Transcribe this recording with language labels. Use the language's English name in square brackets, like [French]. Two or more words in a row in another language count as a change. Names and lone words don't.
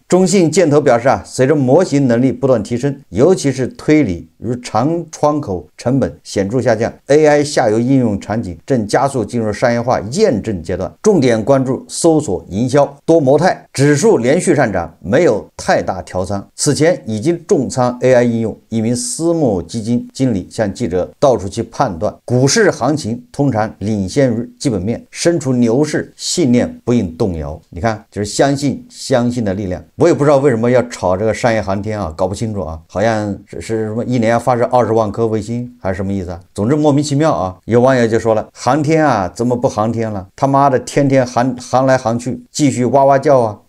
[Chinese] 中信建投表示啊，隨着模型能力不斷提升，尤其是推理如長窗口成本顯著下降， AI 下游應用場景正加速進入商業化驗證階段，重點關注搜索營銷多模態。指數連續上漲，沒有太大調倉，此前已經重倉 AI 應用。一名私募基金經理向記者到處去判斷，股市行情通常領先於基本面，身處牛市，信念不應動搖。你看，就是相信的力量。我也不知道為什麼要炒這個商業航天啊，搞不清楚啊，好像是什麼一年要發射20萬顆衛星還是什麼意思啊？總之莫名其妙啊。有網友就說了，航天啊怎麼不航天了？他媽的天天航來航去，繼續哇哇叫啊！